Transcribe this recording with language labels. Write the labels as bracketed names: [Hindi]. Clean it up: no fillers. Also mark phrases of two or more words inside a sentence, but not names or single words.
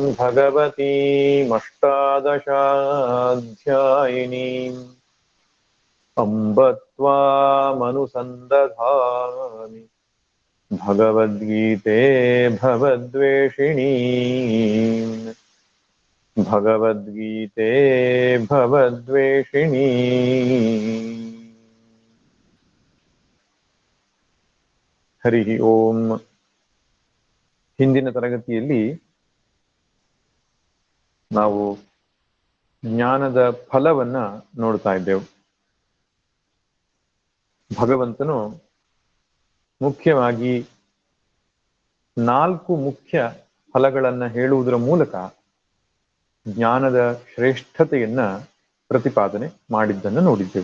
[Sanskrit] भगवतीमष्टादशाध्यायिनीम् अम्ब त्वामनुसन्दधामि भगवद्गीते भवद्वेषिणीम् भगवद्गीते भवद्वेषिणी। ಹರಿ ಓಂ. [Kannada] ಹಿಂದಿನ ತರಗತಿಯಲ್ಲಿ ನಾವು ಜ್ಞಾನದ ಫಲವನ್ನ ನೋಡ್ತಾ ಇದ್ದೆವು. ಭಗವಂತನು ಮುಖ್ಯವಾಗಿ 4 ಮುಖ್ಯ ಫಲಗಳನ್ನ ಹೇಳುವುದರ ಮೂಲಕ ಜ್ಞಾನದ ಶ್ರೇಷ್ಠತೆಯನ್ನ ಪ್ರತಿಪಾದನೆ ಮಾಡಿದ್ದನ್ನು ನೋಡಿದ್ದೆವು.